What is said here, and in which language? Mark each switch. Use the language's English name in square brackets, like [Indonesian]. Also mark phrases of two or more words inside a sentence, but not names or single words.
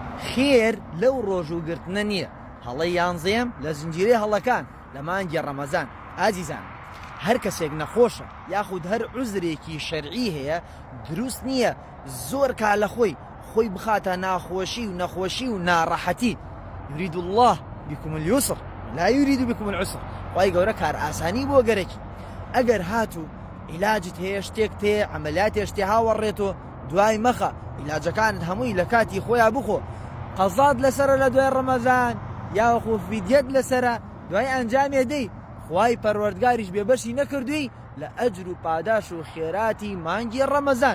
[Central Kurdish] خێر لەو ڕۆژوگرتنە نییە. هەڵەی یانزەیەم لە زنجیرەی هەڵەکان لە مانگی ڕەمەزان. ئازیزان، هەر کەسێک نەخۆشە یاخود هەر عوزرێکی شەرعی هەیە، دروست نییە زۆر کا لە خۆی بخاتە ناخۆشی و نەخۆشی و ناڕەحەتی. [Arabic] يريد الله بكم اليسر لا يريد بكم العسر. [Central Kurdish] خی گەورە کار ئاسانی بۆ گەرەکی. ئەگەر هاتوو عیلاجت هەیە، شتێک تێ عەمەلیاتێک شتێ هاوەڕێتەوە، دوای مەخە، عیلاجەکانت هەمووی لە کاتی خۆیان بخۆ. قەزات لەسرە لە دوای ڕەمەزان یاخۆ فیدیەت لەسرە، دوای ئەنجامێ دەی، خوای پەروەردگاریش بێبەشی نەکردووی لە ئەجر و پاداش و خێراتی مانگی ڕەمەزان.